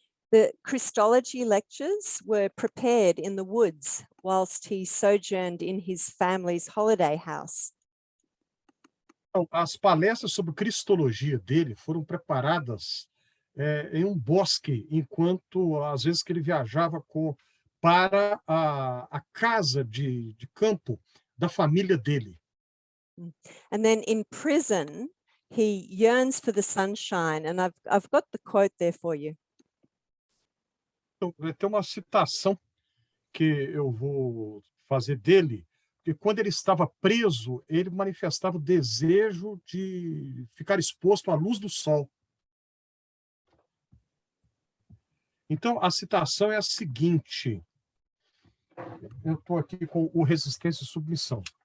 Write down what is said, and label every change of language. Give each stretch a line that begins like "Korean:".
English: The Christology lectures were prepared in the woods whilst he sojourned in his family's holiday house.
Portuguese: Então, as palestras sobre cristologia dele foram preparadas em um bosque, enquanto, às vezes, que ele viajava para a casa de campo da família dele.
English: And then in prison, he yearns for the sunshine. And I've got the quote there for you.
Portuguese: Então, tem uma citação que eu vou fazer dele, que quando ele estava preso, ele manifestava o desejo de ficar exposto à luz do sol. Então, a citação é a seguinte. Eu estou aqui com o Resistência e Submissão.